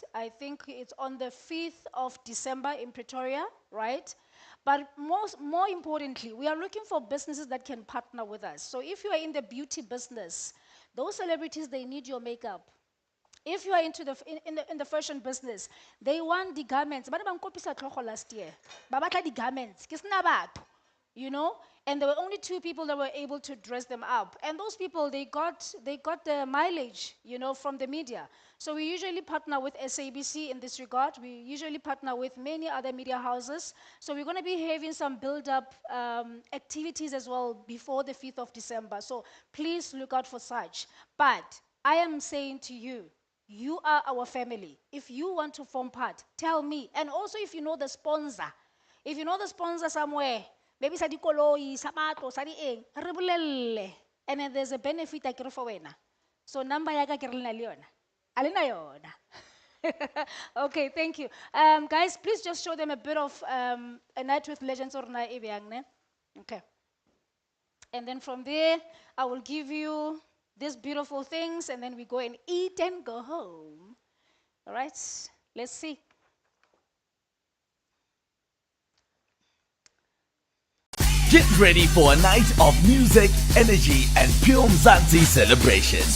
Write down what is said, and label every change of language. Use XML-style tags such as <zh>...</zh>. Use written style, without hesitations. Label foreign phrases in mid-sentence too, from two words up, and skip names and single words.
<en>I think it's on the 5th of December in Pretoria, right? But more importantly, we are looking for businesses that can partner with us. So if you are in the beauty business, those celebrities, they need your makeup. If you are into in the fashion business, they want the garments.</en> <tn>Bana bang kopisa tlhogo</tn> <en>last year.</en> <tn>Ba batla di garments. Ke sena batho.</tn> <en>And there were only 2 people that were able to dress them up. And those people, they got the mileage, from the media. So we usually partner with SABC in this regard. We usually partner with many other media houses. So we're going to be having some build-up activities as well before the 5th of December. So please look out for such. But I am saying to you, you are our family. If you want to form part, tell me. And also if you know the sponsor. If you know the sponsor somewhere, maybe</en> <tn>sa dikoloi, sa matlo, sa dieng, re bolelle.</tn> <en>And then there's a benefit I kere for wena.</en> <tn>So number ya ka ke re lena le yona. A lena yona.</tn> <en>Okay, thank you. Guys, please just show them a bit of a night with legends or</en> <nso>na e bjang,</nso> <en>ne? Okay. And then from there, I will give you these beautiful things, and then we go and eat and go home. All right? Let's see. Get ready for a night of music, energy, and pure Mzansi celebrations.</en>